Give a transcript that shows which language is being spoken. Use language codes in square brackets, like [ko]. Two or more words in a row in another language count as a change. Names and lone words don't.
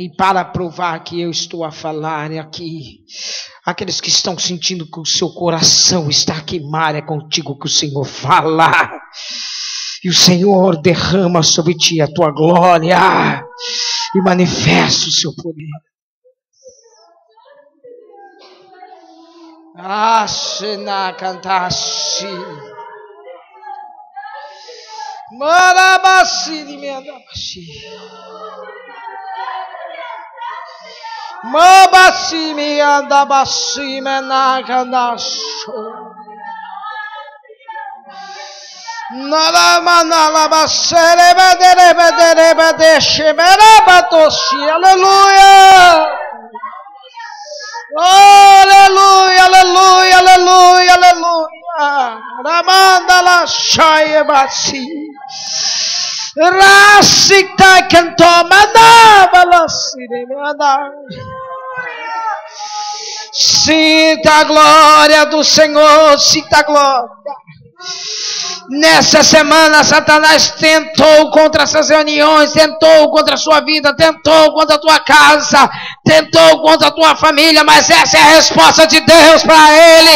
[pt] E para provar que eu estou a falar aqui, aqueles que estão sentindo que o seu coração está a queimar, é contigo que o Senhor fala. E o Senhor derrama sobre ti a tua glória e manifesta o seu poder. Ashena cantashi. Marabasi de meandabashi. Mabasi meandabashi menakandasho. Nalamanalabasere bedere bedere bedeshe merabatoshi. Aleluia. Aleluia, aleluia, aleluia, aleluia. Ramanda la shaye basi. Rasita canto manava la sirena. Sinta a glória do Senhor, sinta a glória. Nessa semana, Satanás tentou contra essas reuniões, tentou contra a sua vida, tentou contra a tua casa, tentou contra a tua família, mas essa é a resposta de Deus para ele.